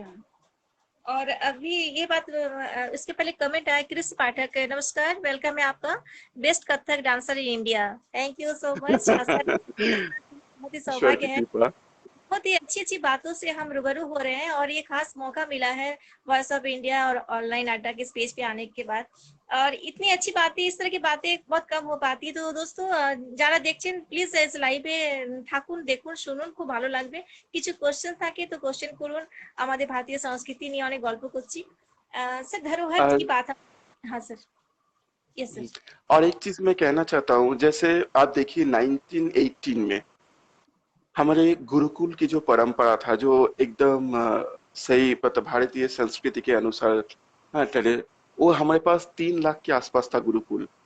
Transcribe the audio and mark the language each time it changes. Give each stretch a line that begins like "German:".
Hindi: और अभी ये बात, इसके पहले कमेंट आया कृष पाठक, नमस्कार, वेलकम है आपका, best Kathak dancer in India, thank you so much. ईश्वर बहुत ही की सौभाग्य है। कृपा। बहुत ही अच्छी-अच्छी बातों से हम रूबरू हो रहे हैं और ये खास मौका मिला है वॉइस ऑफ इंडिया और ऑनलाइन अड्डा के स्पेस पे आने के बाद। और इतनी अच्छी बातें, इस तरह की बातें बहुत कम हो पाती है।
Bangla: তো দোস্ত যারা দেখছেন প্লিজ লাইভে থাকুন, দেখুন, শুনুন, খুব ভালো লাগবে। কিছু কোশ্চেন থাকে তো কোশ্চেন করুন। আমাদের ভারতীয় সংস্কৃতি নিয়ে অনেক গল্প করছি।
Hindi: স্যার धरोहर की बात। हाँ सर। Yes sir. और एक चीज मैं कहना चाहता हूँ, जैसे आप देखिए 1918 में हमारे गुरुकुल की जो परंपरा था, जो एकदम सही मतलब भारतीय संस्कृति के अनुसार, हाँ, चले, वो हमारे पास 3 लाख के आसपास था गुरुकुल।